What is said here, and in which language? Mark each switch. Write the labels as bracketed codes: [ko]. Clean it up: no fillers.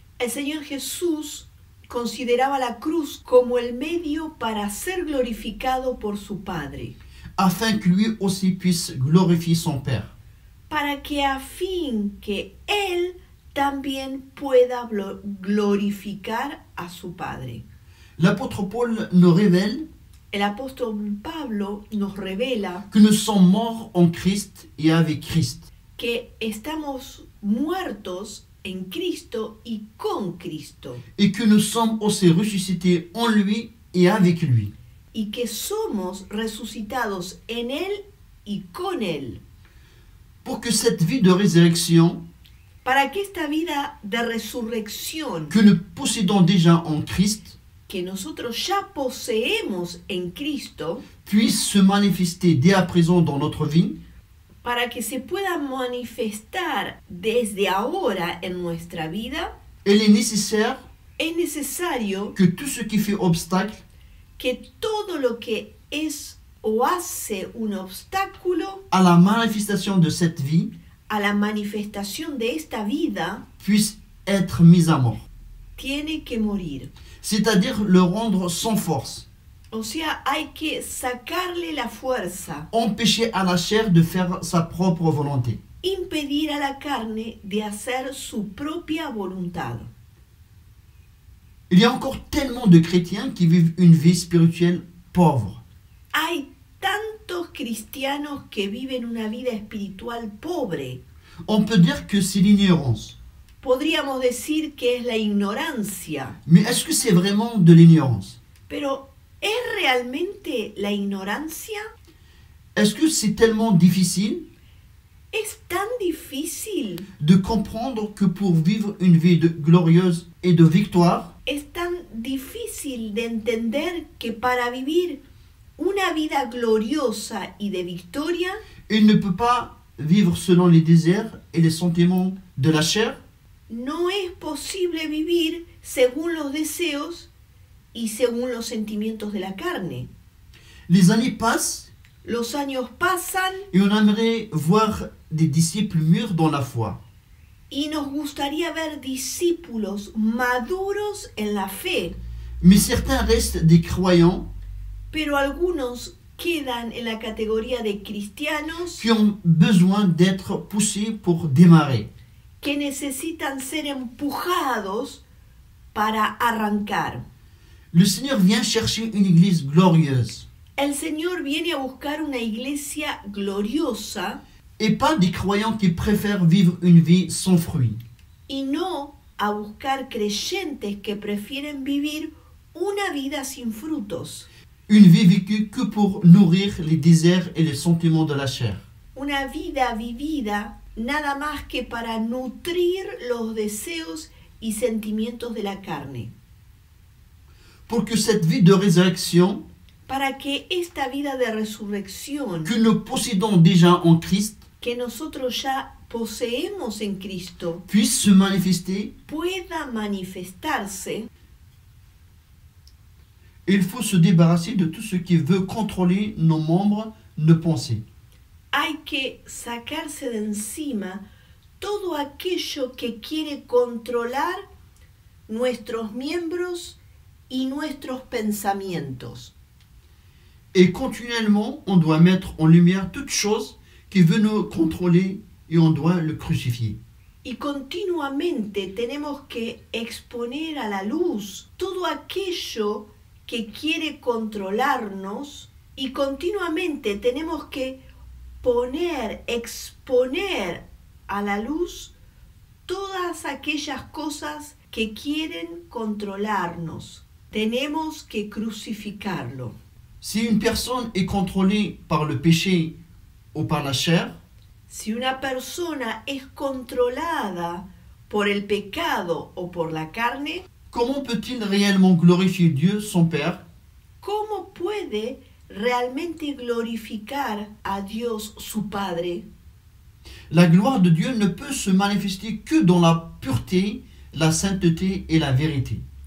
[es] El Señor Jesús consideraba la cruz como el medio para ser glorificado por su Padre, [fr] afin que lui aussi puisse glorifier son Père. [es] para que a fin que Él también pueda glorificar a su Padre. [fr] L'apôtre Paul nous révèle [es] El apóstol Pablo nos revela [fr] que nous sommes morts en Christ et avec Christ, [es] que estamos muertos en Cristo y con Cristo, [fr] et que nous sommes aussi ressuscités en lui et avec lui. [es] y que somos resucitados en Él y con Él, [fr] Pour que cette vie de résurrection [es] para que esta vida de resurrección [fr] que nous possédons déjà en Christ [es] que nosotros ya poseemos en Cristo, [fr] puisse se manifester dès à présent dans notre vie, [es] para que se pueda manifestar desde ahora en nuestra vida, [fr] il est nécessaire [es] es necesario [fr] que tout ce qui fait obstacle [es] que todo lo que es o hace un obstáculo [fr] à la manifestation de cette vie [es] a la manifestación de esta vida [fr] puisse être mis à mort, [es] tiene que morir. [fr] c'est-à-dire le rendre sans force, [es] O sea, hay que sacarle la fuerza, [fr] empêcher à la chair de faire sa propre volonté. [es] impedir a la carne de hacer su propia voluntad. [fr] Il y a encore tellement de chrétiens qui vivent une vie spirituelle pauvre. [es] Hay tantos cristianos que viven una vida espiritual pobre. [fr] On peut dire que c'est l'ignorance. [es] Podríamos decir que es la ignorancia, [fr] Mais est-ce que c'est vraiment de l'ignorance? [es] pero ¿es realmente la ignorancia? [fr] Est-ce que c'est tellement difficile [es] Es tan difícil, [fr] de comprendre que pour vivre une vie glorieuse et de victoire, [es] es tan difícil de entender que para vivir una vida gloriosa y de victoria, [fr] il ne peut pas vivre selon les désirs et les sentiments de la chair? [es] no es posible vivir según los deseos y según los sentimientos de la carne. [fr] Les années passent [es] Los años pasan [fr] et on aimerait voir des disciples mûrs dans la foi. [es] y nos gustaría ver discípulos maduros en la fe, [fr] Mais certains restent des croyants [es] pero algunos quedan en la categoría de cristianos [fr] qui ont besoin d'être poussés pour démarrer. [es] que necesitan ser empujados para arrancar. [fr] Le Seigneur vient chercher une église glorieuse [es] El Señor viene a buscar una iglesia gloriosa [fr] et pas des croyants qui préfèrent vivre une vie sans fruits. [es] y no a buscar creyentes que prefieren vivir una vida sin frutos, [fr] Une vie vécue que pour nourrir les désirs et les sentiments de la chair. [es] una vida vivida nada más que para nutrir los deseos y sentimientos de la carne, [fr] Pour que cette vie de résurrection [es] para que esta vida de resurrección [fr] que nous possédons déjà en Christ [es] que nosotros ya poseemos en Cristo [fr] puisse se manifester, [es] pueda manifestarse, [fr] il faut se débarrasser de tout ce qui veut contrôler nos membres, nos pensées. [es] hay que sacarse de encima todo aquello que quiere controlar nuestros miembros y nuestros pensamientos. [fr] Et continuellement, on doit mettre en lumière toute chose qui veut nous contrôler et on doit le crucifier. [es] Y continuamente tenemos que exponer a la luz todo aquello que quiere controlarnos y continuamente tenemos que exponer a la luz todas aquellas cosas que quieren controlarnos. Tenemos que crucificarlo. [fr] Si une personne est contrôlée par le péché ou par la chair, [es] Si una persona es controlada por el pecado o por la carne, [fr] comment peut-il réellement glorifier Dieu, son Père, [es] ¿cómo puede realmente glorificar a Dios su Padre? [fr] La gloire de Dieu ne peut se manifester que dans la pureté, la sainteté et la vérité.